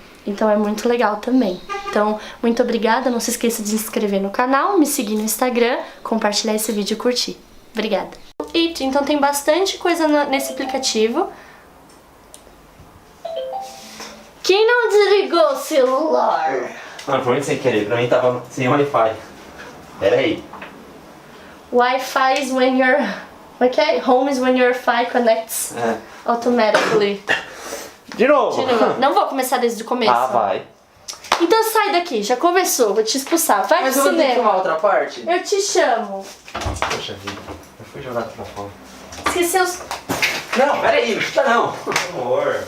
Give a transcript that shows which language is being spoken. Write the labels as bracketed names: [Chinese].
[Portuguese] Então é muito legal também. Então, muito obrigada, não se esqueça de se inscrever no canal, me seguir no Instagram, compartilhar esse vídeo e curtir. Obrigada. Então tem bastante coisa nesse aplicativo. Quem não desligou o celular? Mano, foi muito sem querer, pra mim tava sem Wi-Fi. Pera aí. [English] Wi-Fi is when your... [Portuguese] Como é que é? [English] Home is when your Wi-Fi connects automatically. [Portuguese] De novo! Não vou começar desde o começo. Ah, vai. Então sai daqui, já começou, vou te expulsar. Vai pro cinema. Mas eu vou ter que filmar outra parte? Eu te chamo. Poxa vida, eu fui jogado pra fora. Esqueceu os... Não, pera aí, não chuta não. Por favor.